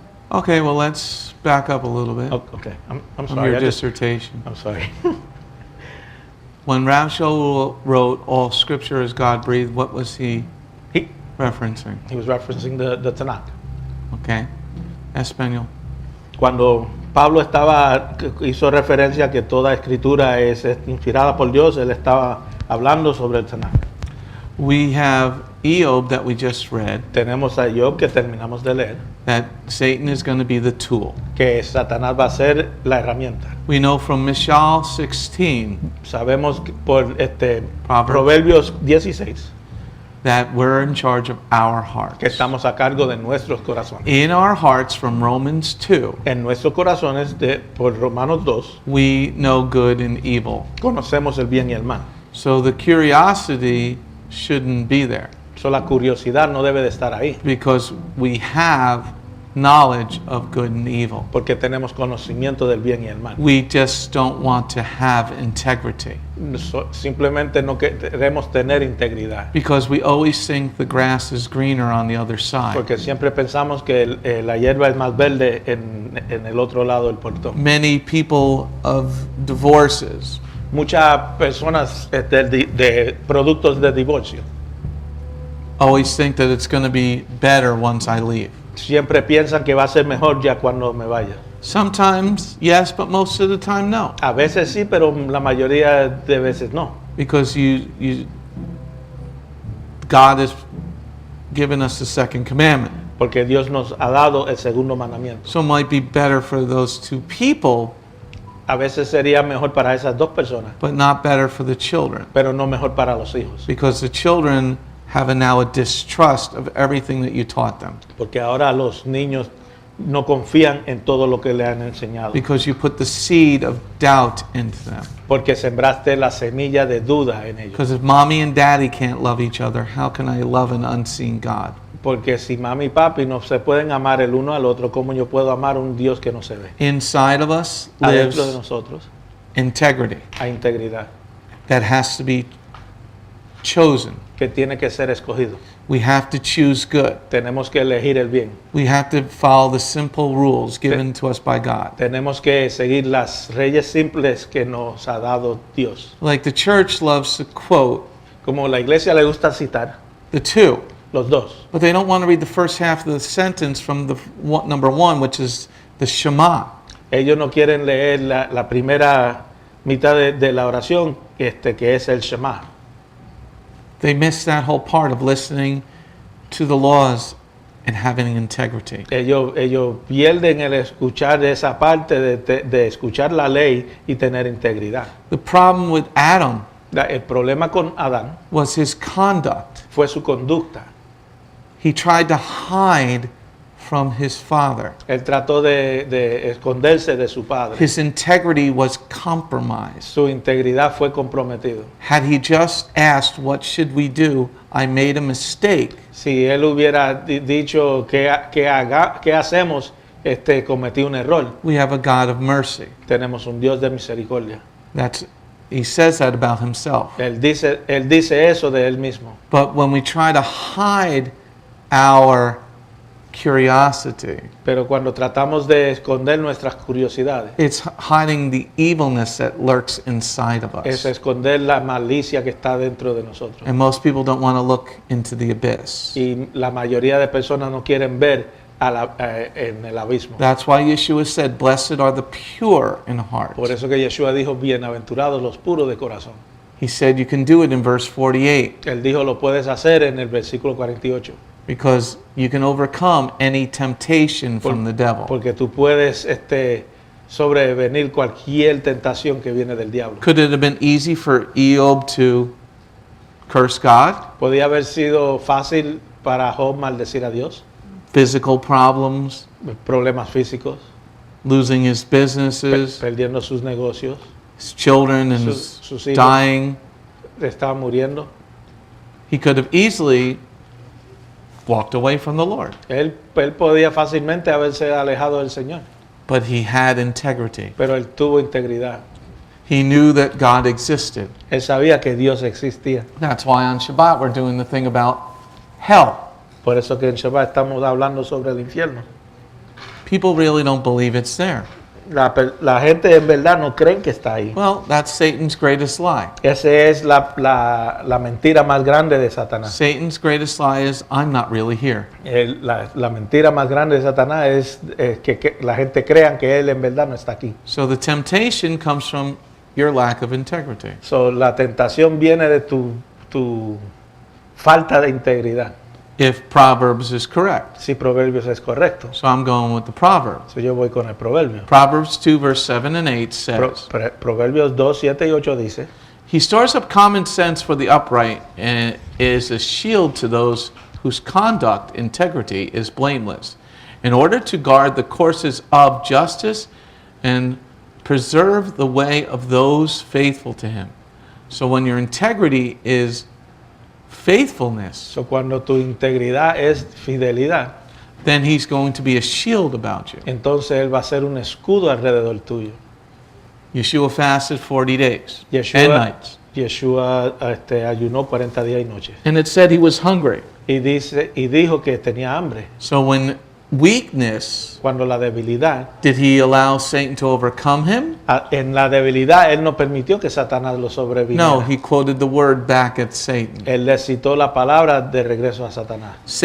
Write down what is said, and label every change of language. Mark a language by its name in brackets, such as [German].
[English] Okay, well let's back up a little bit. Okay, I'm From sorry. your dissertation. I'm sorry. When Rav Shaul wrote all Scripture is God breathed, what was he He referencing? was referencing the TANAK. Okay, Español. [Spanish] Cuando Pablo hizo referencia a que toda escritura es inspirada por Dios, él estaba hablando sobre el TANAK. [English] We have Eob that we just read, [Spanish] Tenemos a Job que terminamos de leer, [English] that Satan is going to be the tool. [Spanish] que Satanás va a ser la herramienta. [English] We know from Mishal 16 [Spanish] Sabemos que por [English] Proverbs. [Spanish] Proverbios 16 [English] that we're in charge of our hearts. [Spanish] que estamos a cargo de nuestros corazones. [English] In our hearts, from Romans 2, [Spanish] En nuestros corazones, por Romanos 2, [English] we know good and evil. [Spanish] conocemos el bien y el mal. [English] So the curiosity shouldn't be there [Spanish] So, la curiosidad no debe de estar ahí, [English] because we have knowledge of good and evil. [Spanish] porque tenemos conocimiento del bien y el mal. [English] We just don't want to have integrity [Spanish] Simplemente no queremos tener integridad, [English] because we always think the grass is greener on the other side. [Spanish] porque siempre pensamos que la hierba es más verde en el otro lado del portón. [English] Many people of divorces [Spanish] Muchas personas de productos de divorcio [English] always think that it's going to be better once I leave. [Spanish] siempre piensan que va a ser mejor ya cuando me vaya. [English] Sometimes, yes, but most of the time, no. [Spanish] A veces sí, pero la mayoría de veces no. [English] Because God has given us the second commandment. [Spanish] Porque Dios nos ha dado el segundo mandamiento. [English] So it might be better for those two people, [Spanish] A veces sería mejor para esas dos personas, [English] but not better for the children. [Spanish] pero no mejor para los hijos. [English] Because the children have now a distrust of everything that you taught them. [Spanish] Porque ahora los niños no confían en todo lo que le han enseñado. [English] Because you put the seed of doubt into them. [Spanish] Porque sembraste la semilla de duda en ellos. [English] Because if mommy and daddy can't love each other, how can I love an unseen God? [Spanish] Porque si mami y papi no se pueden amar el uno al otro, ¿cómo yo puedo amar a un Dios que no se ve? [English] Inside of us [Spanish] Adentro de [English] lives [Spanish] nosotros [English] integrity [Spanish] hay integridad [English] that has to be chosen. [Spanish] que tiene que ser escogido. [English] We have to choose good. [Spanish] Tenemos que elegir el bien. [English] We have to follow the simple rules given to us by God. [Spanish] Tenemos que seguir las leyes simples que nos ha dado Dios. [English] Like the church loves to quote [Spanish] Como la iglesia le gusta citar [English] the two, [Spanish] los dos, [English] but they don't want to read the first half of the sentence from the number one, which is the Shema. [Spanish] ellos no quieren leer la primera mitad de la oración, que es el Shema. [English] They miss that whole part of listening to the laws and having integrity. [Spanish] Ellos pierden el escuchar esa parte de escuchar la ley y tener integridad. [English] The problem with Adam [Spanish] El problema con Adán [English] was his conduct. [Spanish] fue su conducta. [English] He tried to hide from his father. [Spanish] Él trató de esconderse de su padre. [English] His integrity was compromised. [Spanish] Su integridad fue comprometido. [English] Had he just asked, "What should we do? I made a mistake," [Spanish] Si él hubiera dicho ¿qué hacemos? Cometí un error. [English] we have a God of mercy. [Spanish] Tenemos un Dios de misericordia. [English] He says that about himself. [Spanish] Él dice eso de él mismo. [English] But when we try to hide our curiosity, [Spanish] Pero cuando tratamos de esconder nuestras curiosidades, [English] it's hiding the evilness that lurks inside of [Spanish] es esconder la malicia que está dentro de nosotros. [English] And most people don't want to look into the abyss. [Spanish] Y la mayoría de personas no quieren ver en el abismo. [English] That's why Yeshua said, "Blessed are the pure in heart." [Spanish] Por eso que Yeshua dijo, bienaventurados los puros de corazón. [English] He said you can do it in verse 48 [Spanish] Él dijo, lo puedes hacer en el versículo 48. [English] because you can overcome any temptation from the devil. [Spanish] Porque tú puedes sobrevenir cualquier tentación que viene del diablo. [English] Could it have been easy for Job to curse God? [Spanish] Podía haber sido fácil para Job maldecir a Dios. [English] Physical problems, [Spanish] Problemas físicos, [English] losing his businesses, [Spanish] perdiendo sus negocios, [English] his children and [Spanish] sus hijos. [English] dying. [Spanish] Estaba muriendo. [English] He could have easily walked away from the Lord. [Spanish] Él podía fácilmente haberse alejado del Señor, [English] But he had integrity. [Spanish] pero él tuvo integridad. [English] He knew that God existed. [Spanish] Él sabía que Dios existía. [English] That's why on Shabbat we're doing the thing about hell. [Spanish] Por eso que en Shabbat estamos hablando sobre el infierno. [English] People really don't believe it's there. [Spanish] La gente en verdad no creen que está ahí. [English] Well, that's Satan's greatest lie. [Spanish] Esa es la mentira más grande de Satanás. [English] Satan's greatest lie is, I'm not really here. [Spanish] La mentira más grande de Satanás es que la gente crea que él en verdad no está aquí. [English] So the temptation comes from your lack of integrity. [Spanish] So, la tentación viene de tu falta de integridad. [English] If Proverbs is correct. [Spanish] Si Proverbios es correcto. [English] So I'm going with the Proverbs. [Spanish] So, yo voy con el Proverbio. [English] Proverbs 2 verse 7 and 8 says, [Spanish] Proverbios 2, 7 y 8 dice, [English] He stores up common sense for the upright and is a shield to those whose conduct, integrity, is blameless, in order to guard the courses of justice and preserve the way of those faithful to him. So when your integrity is faithfulness, [Spanish] so, cuando tu integridad es fidelidad, [English] then he's going to be a shield about you. [Spanish] entonces él va a ser un escudo alrededor tuyo. [English] Yeshua fasted 40 days and [Spanish] Yeshua, [English] nights. [Spanish] Yeshua ayunó 40 días y noches. [English] And it said he was hungry. [Spanish] Y dijo que tenía hambre. [English] So when weakness, [Spanish] Cuando la debilidad, [English] did he allow Satan to overcome him? [Spanish] en la debilidad, él no permitió que Satanás lo sobreviviera. [English] No, he quoted the word back at Satan. [Spanish] Él le citó la palabra de regreso a Satanás.